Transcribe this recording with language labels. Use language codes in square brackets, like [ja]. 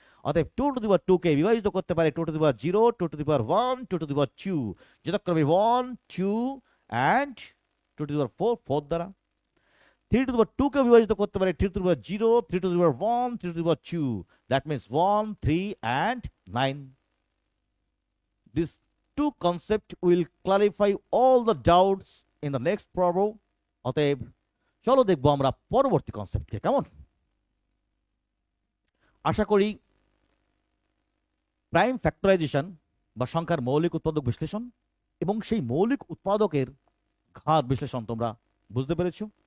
[bn] অতএব 2^2 কে বিভাজিত করতে পারে 2^0, 2^1, 2^2, যথাক্রমে 1, 2 and 2^4 4 দ্বারা। 3^2 কে বিভাজিত করতে পারে 3^0, 3^1, 3^2, [en] that means [bn] 1, 3 and 9. [en] These two concepts will clarify all the doubts in the next problem. [bn] অতএব চলো দেখবো আমরা পরবর্তী কনসেপ্টকে। কেমন? আশা করি প্রাইম ফ্যাক্টরাইজেশন বা সংখ্যার মৌলিক উৎপাদক বিশ্লেষণ এবং সেই মৌলিক উৎপাদকের ঘাত বিশ্লেষণ তোমরা বুঝতে পেরেছো।